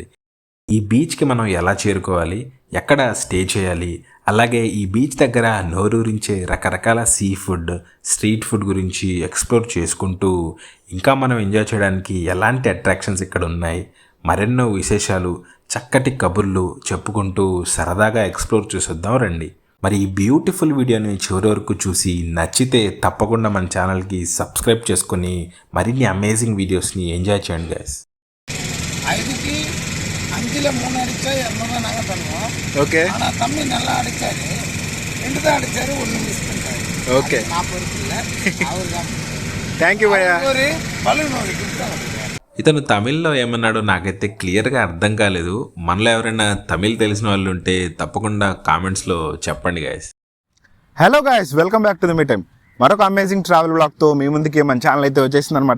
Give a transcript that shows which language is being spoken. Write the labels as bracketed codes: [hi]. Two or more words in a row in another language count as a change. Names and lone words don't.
[te] ఈ బీచ్కి మనం ఎలా చేరుకోవాలి, ఎక్కడ స్టే చేయాలి, అలాగే ఈ బీచ్ దగ్గర నోరూరించే రకరకాల [en] sea food, street food [te] గురించి ఎక్స్ప్లోర్ చేసుకుంటూ ఇంకా మనం ఎంజాయ్ చేయడానికి ఎలాంటి అట్రాక్షన్స్ ఇక్కడ ఉన్నాయి, మరెన్నో విశేషాలు, చక్కటి కబుర్లు చెప్పుకుంటూ సరదాగా ఎక్స్ప్లోర్ చేసేద్దాం రండి. మరి ఈ [en] beautiful videoని [te] చివరి వరకు చూసి నచ్చితే తప్పకుండా మన ఛానల్కి సబ్స్క్రైబ్ చేసుకొని మరిన్ని [en] amazing videosని [te] ఎంజాయ్ చేయండి గైస్. [ta] அஞ்சில் 3 அடித்தா 200 நாங்கள் பண்ணுவோம். ஓகே. ஆனால் தம்பி நல்லா அடித்தார், 2 தான் அடித்தார், 1 மிஸ் பண்ணிட்டாரு. ஓகே. 40 இல்லை அவர் தான். [en] thank you భయ్యా. [ta] ஒரு బలూన్ ஒரு గిఫ్ట్. [te] ఇతను తమిళ్లో ఏమన్నాడో నాకైతే క్లియర్గా అర్థం కాలేదు. మనలో ఎవరైనా తమిళ్ తెలిసిన వాళ్ళు ఉంటే తప్పకుండా కామెంట్స్లో చెప్పండి గైస్. [en] hello guys, welcome back to the me time. [te] మరొక [en] amazing travel vlogతో [te] మీ ముందుకి మన ఛానల్ అయితే వచ్చేసింది అనమాట.